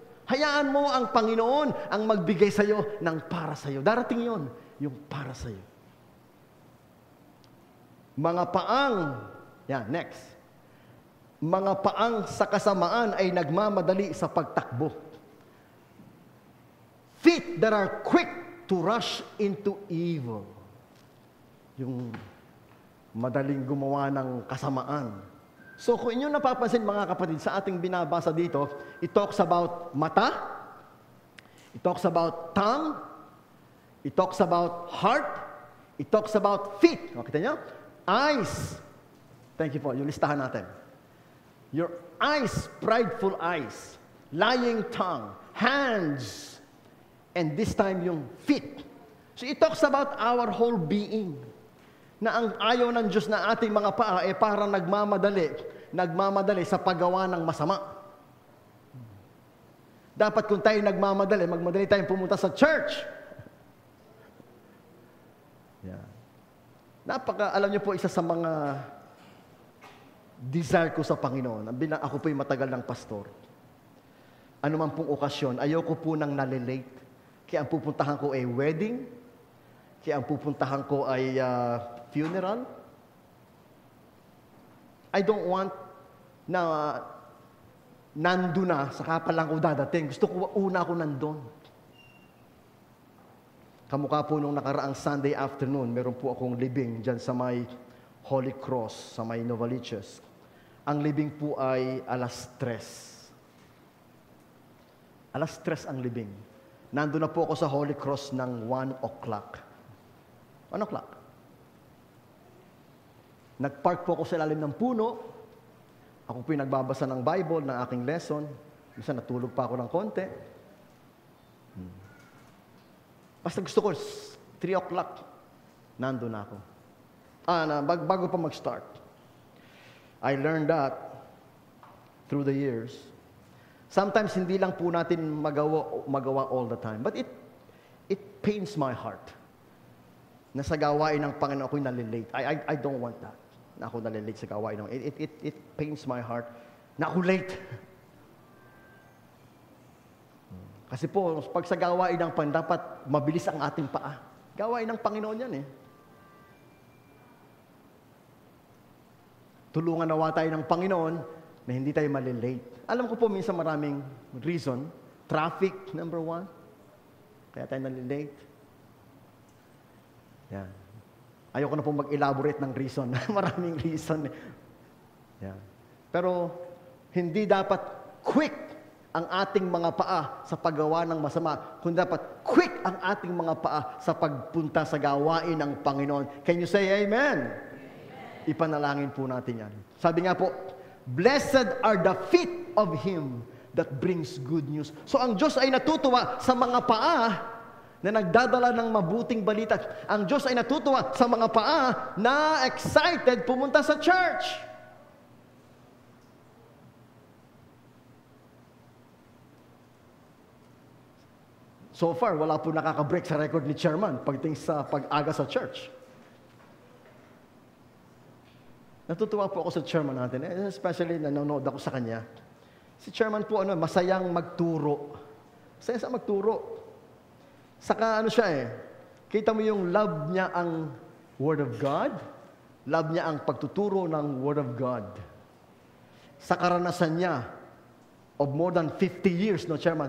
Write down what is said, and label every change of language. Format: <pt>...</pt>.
<tl>Hayaan mo ang Panginoon ang magbigay sa'yo ng para sa'yo. Darating yon, yung para sa'yo. Mga paang, next. Mga paang sa kasamaan ay nagmamadali sa pagtakbo.</tl> <en>Feet that are quick to rush into evil.</en> <tl>Yung madaling gumawa ng kasamaan. So kung inyo napapansin mga kapatid, sa ating binabasa dito,</tl> <en>it talks about mata, it talks about tongue, it talks about heart, it talks about feet.</en> <tl>O, kita nyo?</tl> <en>Eyes.</en> <tl>Thank you po, yung listahan natin.</tl> <en>Your eyes, prideful eyes, lying tongue, hands, and this time yung feet. So it talks about our whole being.</en> <tl>Na ang ayaw ng Diyos na ating mga paa parang nagmamadali sa paggawa ng masama. Dapat kung tayo nagmamadali, magmadali tayong pumunta sa church. Yeah. Alam niyo po, isa sa mga desire ko sa Panginoon, ako po'y matagal ng pastor. Ano man pong okasyon, ayoko po nang nalilate. Kaya ang pupuntahan ko ay wedding, kaya ang pupuntahan ko ay funeral.</tl> <en>I don't want</en> <tl>na nandun na, saka pa lang ko dadating. Gusto ko una ako nandun. Kamukha po nung nakaraang Sunday afternoon, meron po akong libing dyan sa may Holy Cross, sa may Novaliches. Ang libing po ay 3:00. 3:00 ang libing. Nandun na po ako sa Holy Cross ng 1:00. 1:00. Nagpark po ako sa ilalim ng puno. Ako po yung nagbabasa ng Bible, ng aking lesson. Minsan natulog pa ako ng konti. Basta gusto ko, 3:00, nandun na ako. Bago pa mag-start.</tl> <en>I learned that through the years.</en> <tl>Sometimes hindi lang po natin magawa</tl> <en>all the time. But it pains my heart</en> <tl>na sa gawain ng Panginoon ako'y nalilate.</tl> <en>I don't want that.</en> <tl>Na ako nalilate sa gawain ng</tl> <en>it pains my heart na ako late.</en> <tl>Kasi po, pag sa gawain ng Panginoon, dapat mabilis ang ating paa. Gawain ng Panginoon yan Tulungan nawa tayo ng Panginoon na hindi tayo malilate. Alam ko po, minsan maraming reason. Traffic, number 1. Kaya tayo nalilate. Yan. Ayoko na po mag-elaborate ng reason. Maraming reason. Yan. Pero, hindi dapat quick ang ating mga paa sa paggawa ng masama, kundi dapat quick ang ating mga paa sa pagpunta sa gawain ng Panginoon.</tl> <en>Can you say amen?</en> <tl>Ipanalangin po natin yan. Sabi nga po,</tl> <en>blessed are the feet of him that brings good news.</en> <tl>So ang Diyos ay natutuwa sa mga paa na nagdadala ng mabuting balita. Ang Diyos ay natutuwa sa mga paa na excited pumunta sa church. So far, wala po nakaka-break sa record ni Chairman pagdating sa pag-aga sa church. Natutuwa po ako sa Chairman natin, especially nanonood ako sa kanya. Si Chairman po, masayang magturo. Masaya sa magturo. Saka siya kita mo yung love niya ang Word of God, love niya ang pagtuturo ng Word of God. Sa karanasan niya,</tl> <en>of more than 50 years,</en> <tl>no, Chairman?</tl>